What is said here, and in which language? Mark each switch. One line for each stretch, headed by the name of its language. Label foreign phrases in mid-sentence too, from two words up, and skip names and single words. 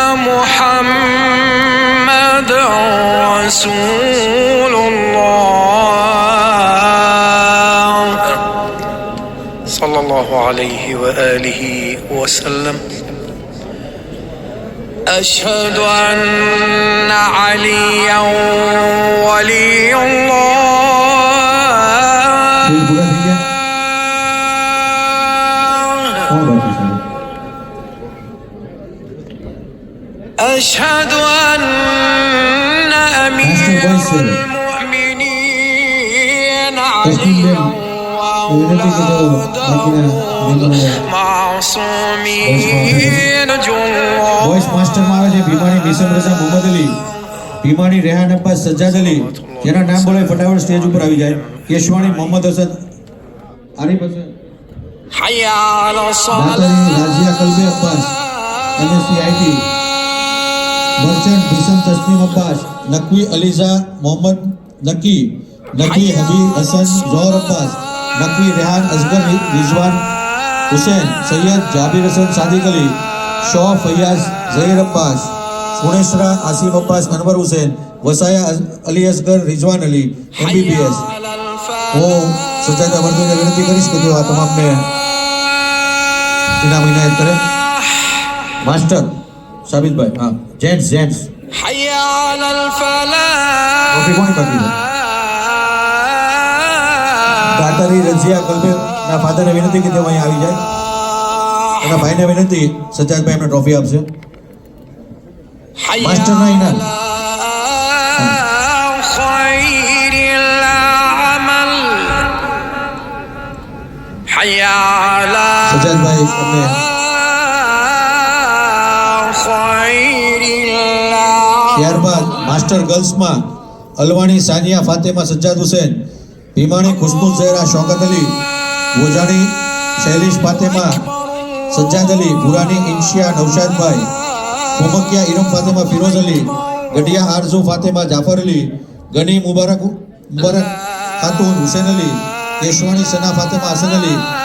Arabic: محمدا رسول الله صلى الله عليه وآله وسلم أشهد أن عليا ولي
Gujarati: ફૂલ પૂરા થઈ ગયા
Arabic: الله
Gujarati: કોણ બાકી છે
Arabic: أشهد أن أمير المؤمنين عليا معصومين جوا
Gujarati: વોઇસ માસ્ટરમાં આવે છે ભીમાણી નિસમ રઝા મોહમ્મદ અલી, ભીમાણી રેહાન અબ્બાસ સજ્જાદ અલી, જેના નામ બોલાય ફટાફટ સ્ટેજ ઉપર આવી જાય. કેશવાણી મોહમ્મદ હસન આરિફ હસન,
Arabic: حي على
Gujarati: દાતારી રાઝિયા કલ્બે અબ્બાસ
English: MSc IT,
Gujarati: મર્ચન્ટ ભીસમ તસ્નીમ અબ્બાસ, નકવી અલીઝા મોહમ્મદ નકી, નકી હબીબ હસન ઝોહર અબ્બાસ, નકવી રેહાન અઝગર રિઝવાન હુસૈન, સૈયદ જાબિર હસન સાદિક અલી, શો ફૈયાઝ ઝહીર અબ્બાસ, ફુણેસરા આસિફ અબ્બાસ અનવર હુસૈન, વસાયા અલી અસગર રિઝવાન અલી એમબીબીએસ. હું સજ્જાદા વર્દીને વિનંતી કરીશ કે તેઓ આ તમામને ઇનામ ઇનાયત કરે. માસ્ટર સાબિતભાઈ, હા
English: gents gents
Arabic: حي على الفلاح
Gujarati: ટ્રોફી કોની બાકી છે? દાતારી રઝિયા કલ્બે ના ફાધરને વિનંતી કે તેઓ અહીં આવી જાય. એના ભાઈને વિનંતી સજ્જાદભાઈ એમને ટ્રોફી આપશે.
Arabic: حي
Gujarati: માસ્ટરના ઇનામ
Arabic: خير العمل حي على
Gujarati: સજ્જાદભાઈ એમને
Arabic: خير العمل
Gujarati: ત્યારબાદ માસ્ટર ગર્લ્સમાં અલવાણી સાનિયા ફાતેમા સજ્જાદ હુસૈન, ભીમાણી ખુશ્બુ ઝહેરા શૌકત અલી, વોજાણી શૈલેષ ફાતેમા સજ્જાદ અલી, ભુરાની ઇન્શિયા નૌશાદભાઈ, કોમકિયા ઇરમ ફાતેમા ફિરોઝ અલી, ગઢિયા આરઝુ ફાતેમા જાફર અલી, ગની મુબારક ખાતુન હુસૈન અલી, કેશવાણી સના ફાતેમા હસન અલી,